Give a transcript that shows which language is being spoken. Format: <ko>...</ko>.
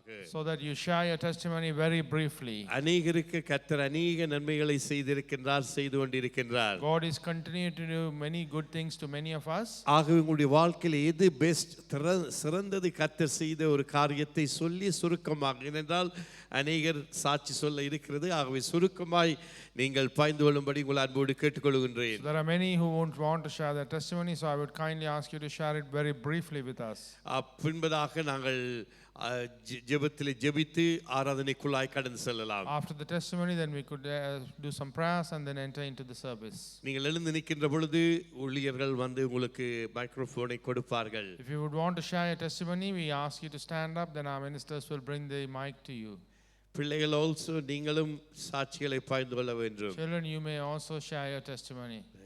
<en>so that you share your testimony very briefly.</en> <ta>அநேகருக்கு கர்த்தர் அநேக நன்மைகளை செய்திருக்கின்றார், செய்து கொண்டிருக்கின்றார்.</ta> <en>God is continuing to do many good things to many of us.</en> <ta>ஆகவே உங்களுடைய வாழ்க்கையில் எது பெஸ்ட் சிறந்தது கர்த்தர் செய்த ஒரு காரியத்தை சொல்லி சுருக்கமாக, ஏனென்றால் அநேகர் சாட்சி சொல்ல இருக்கிறது. ஆகவே சுருக்கமாய் நீங்கள் பாய்ந்து கொள்ளும்படி உங்கள் அன்போடு கேட்டுக்கொள்கின்றேன்.</ta> <en>There are many who won't want to share their testimony, so I would kindly ask you to share it very briefly with us.</en> <ta>பின்பதாக நாங்கள் ஜெபத்திலே ஜெபித்து ஆராதனைக்குள்ளாய் கடந்து செல்லலாம்.</ta> <en>After the testimony, then we could do some prayers and then enter into the service.</en> <ta>நீங்கள் எழுந்து நிற்கின்ற பொழுது ஊழியர்கள் வந்து உங்களுக்கு மைக்ரோஃபோனை கொடுப்பார்கள்.</ta> <en>If you would want to share your testimony, we ask you to stand up, then our ministers will bring the mic to you.</en> <ta>பிள்ளைகள் also நீங்களும் சாட்சிகளை பகிர்ந்து கொள்ள வேண்டும்.</ta> <en>Children, you may also share your testimony.</en>